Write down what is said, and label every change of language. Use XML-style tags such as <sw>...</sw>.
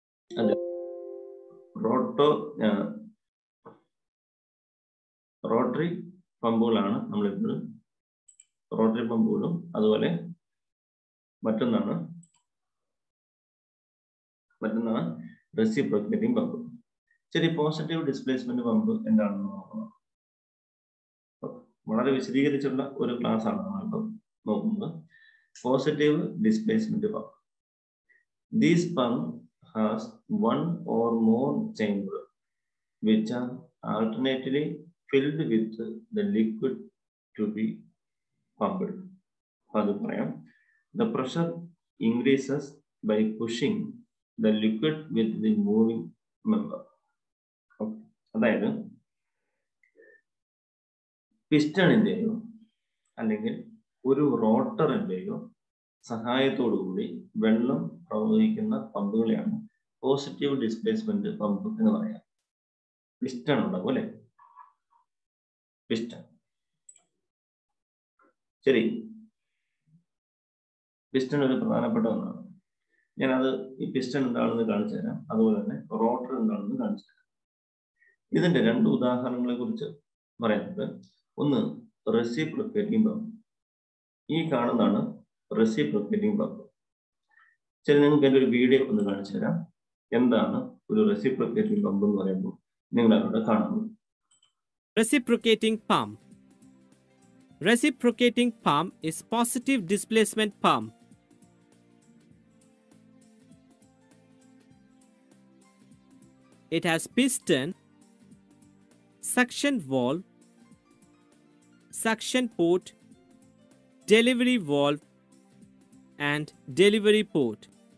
<ml>അത് റോട്ടറി പമ്പുകളാണ് നമ്മളിപ്പോൾ റോട്ടറി പമ്പുകളും, അതുപോലെ മറ്റൊന്നാണ് റെസിപ്രോക്കേറ്റിംഗ് പമ്പ്. ശരി, പോസിറ്റീവ് ഡിസ്പ്ലേസ്മെന്റ് പമ്പ് എന്താണെന്ന് നോക്കണം. വളരെ വിശദീകരിച്ചുള്ള ഒരു ക്ലാസ് ആണ് നമ്മളിപ്പോൾ നോക്കുന്നത്. Positive displacement pump.</ml> <en>These pump has one or more chamber which are alternately filled with the liquid to be pumped.</en> <ml>അത് പറയാം.</ml> <en>The pressure increases by pushing the liquid with the moving member.</en> <ml>അതായത് പിസ്റ്റണിന്റെയോ അല്ലെങ്കിൽ ഒരു റോട്ടറിന്റെയോ സഹായത്തോടു കൂടി വെള്ളം പ്രവഹിക്കുന്ന പമ്പുകളെയാണ് positive displacement pump എന്ന് പറയാം. പിസ്റ്റൺ ഉണ്ടാവും അല്ലെ, പിസ്റ്റൺ. ശരി, പിസ്റ്റൺ ഒരു പ്രധാനപ്പെട്ട ഒന്നാണ്. ഞാനത് ഈ പിസ്റ്റൺ എന്താണെന്ന് കാണിച്ചു തരാം, അതുപോലെ തന്നെ റോട്ടർ എന്താണെന്ന് കാണിച്ചു തരാം. ഇതിന്റെ രണ്ട് ഉദാഹരണങ്ങളെ കുറിച്ച് പറയുന്നത്, ഒന്ന് റെസിപ്രോക്കേറ്റിംഗ് പമ്പ്. ഈ കാണുന്നതാണ് റെസിപ്രോക്കേറ്റിംഗ് പമ്പ്. ശരി, നിങ്ങൾക്ക് എൻ്റെ ഒരു വീഡിയോ ഒന്ന് കാണിച്ചു തരാം. എന്താണ് ഒരു റെസിപ്രോക്കേറ്റിംഗ് പമ്പ് എന്ന് പറയുമ്പോൾ നിങ്ങൾ അവിടെ കാണുന്നു.</ml> <en>Reciprocating pump. Reciprocating pump is positive displacement pump. It has piston, suction valve, suction port, delivery valve, and delivery port.</en>